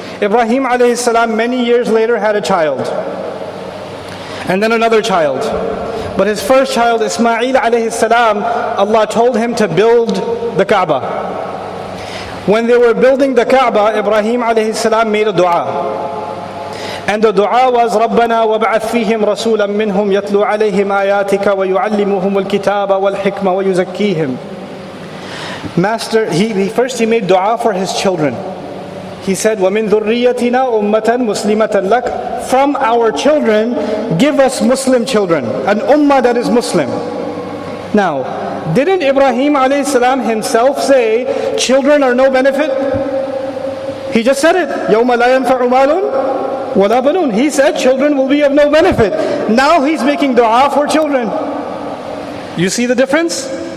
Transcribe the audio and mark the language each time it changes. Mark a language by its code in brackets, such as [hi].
[en] Ibrahim alayhi salam many years later had a child. And then another child. But his first child, Ismail alayhi salam, Allah told him to build the Kaaba. When they were building the Kaaba, Ibrahim alayhi salam made a dua. And the dua was, [ar] رَبَّنَا وَابْعَثْ فِيهِمْ رَسُولًا مِّنْهُمْ يَتْلُو عَلَيْهِمْ آيَاتِكَ وَيُعَلِّمُهُمُ الْكِتَابَ وَالْحِكْمَةَ وَيُزَكِّيهِمْ. [en] Master, he made dua for his children. He said, [ar] وَمِن ذُرِّيَّتِنَا أُمَّةً مُسْلِمَةً لَكَ. [en] From our children, give us Muslim children, an ummah that is Muslim. Now, didn't Ibrahim alayhi salam himself say, children are no benefit? He just said it. [ar] يَوْمَ لَا يَنْفَعُ مَالٌ وَلَا بَنُونَ. [en] He said children will be of no benefit. Now he's making dua for children. You see the difference?